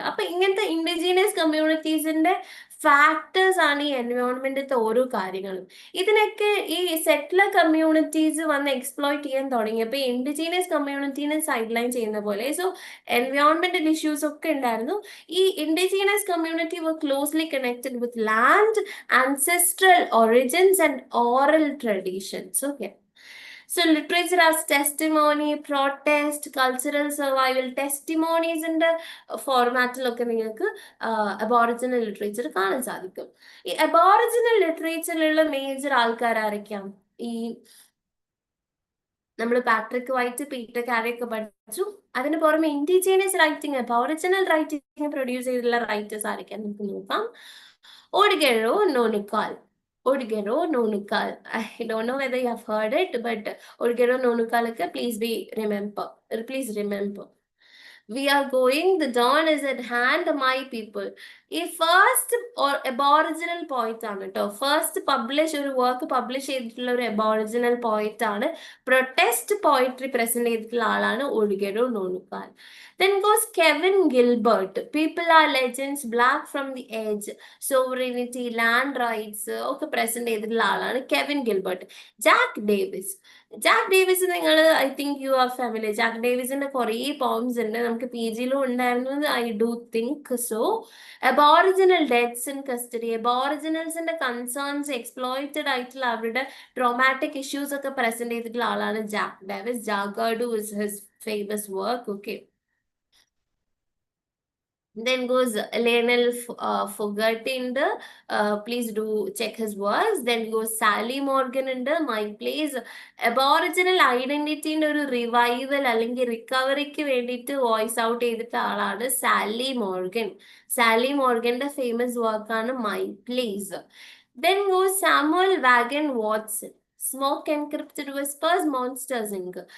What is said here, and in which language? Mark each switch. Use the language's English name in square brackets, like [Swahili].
[Malayalam] അപ്പൊ ഇങ്ങനത്തെ indigenous കമ്മ്യൂണിറ്റീസിന്റെ factors ആണ് ഈ എൻവയോൺമെന്റിലത്തെ ഓരോ കാര്യങ്ങളും. ഇതിനൊക്കെ ഈ സെറ്റിലർ കമ്മ്യൂണിറ്റീസ് വന്ന് എക്സ്പ്ലോയിറ്റ് ചെയ്യാൻ തുടങ്ങിയപ്പോൾ ഇൻഡിജീനിയസ് കമ്മ്യൂണിറ്റീനെ സൈഡ് ലൈൻ ചെയ്യുന്ന പോലെ സോ എൻവയോൺമെന്റൽ ഇഷ്യൂസ് ഒക്കെ ഉണ്ടായിരുന്നു. [English] ഈ indigenous community were closely connected with land, ancestral origins and oral traditions. Okay. So literature as testimony, protest, cultural survival, testimonies [Malayalam] ന്റെ ഫോർമാറ്റിലൊക്കെ നിങ്ങൾക്ക് അബോറിജിനൽ ലിറ്ററേച്ചർ കാണാൻ സാധിക്കും. ഈ അബോറിജിനൽ ലിറ്ററേച്ചറിലുള്ള മേജർ ആൾക്കാരായിരിക്കാം ഈ നമ്മൾ പാട്രിക് വൈറ്റ്, പീറ്റർ കാരി ഒക്കെ പഠിച്ചു. അതിന് പുറമെ indigenous writing, aboriginal writing produce ചെയ്തിട്ടുള്ള റൈറ്റേഴ്സ് ആയിരിക്കാം നമുക്ക് നോക്കാം. ഓഡ്ഗെറോ നോനുക്കാൽ. Odgero Nonukal. [English] I don't know whether you have heard it, but Odgero Nonukal, please remember. We are going, the dawn is at hand, my people. [Malayalam] ഈ first aboriginal പോയിറ്റ് ആണ് കേട്ടോ. First ഒരു work publish ചെയ്തിട്ടുള്ള ഒരു അബോറിജിനൽ പോയിറ്റ് ആണ്. Protest poetry present ചെയ്തിട്ടുള്ള ആളാണ് ഒഴുകെരോ നോണുക്കാൽ. [English] Then goes Kevin Gilbert. People are legends, black from the edge, sovereignty, land rights [Malayalam] ഒക്കെ പ്രസന്റ് ചെയ്തിട്ടുള്ള ആളാണ് [English] Kevin Gilbert. Jack Davis നിങ്ങൾ I think you are family. [Malayalam] Jack ഡേവിസിന്റെ കുറേ പോംസ് ഉണ്ട്, നമുക്ക് പി ജിയിലും ഉണ്ടായിരുന്നു [English] I do think so. [Malayalam] Aboriginal deaths in custody, അബോറിജിനൽസിന്റെ concerns, exploited ആയിട്ടുള്ള അവരുടെ ട്രോമാറ്റിക് ഇഷ്യൂസ് ഒക്കെ പ്രസന്റ് ചെയ്തിട്ടുള്ള ആളാണ് Jack Davis. [English] Jagardoo is his famous work. Okay, then goes Lionel Fogarty in the please do check his works. Then goes Sally Morgan in the My Place. Aboriginal identity in [Malayalam] ഒരു revival അല്ലെങ്കിൽ റിക്കവറിക്ക് വേണ്ടിയിട്ട് voice out ചെയ്തിട്ട് ആളാണ് Sally മോർഗന്റെ famous വർക്കാണ് my place. [English] Then goes Samuel Wagon Watson. Smoke encrypted whispers, monsters inc.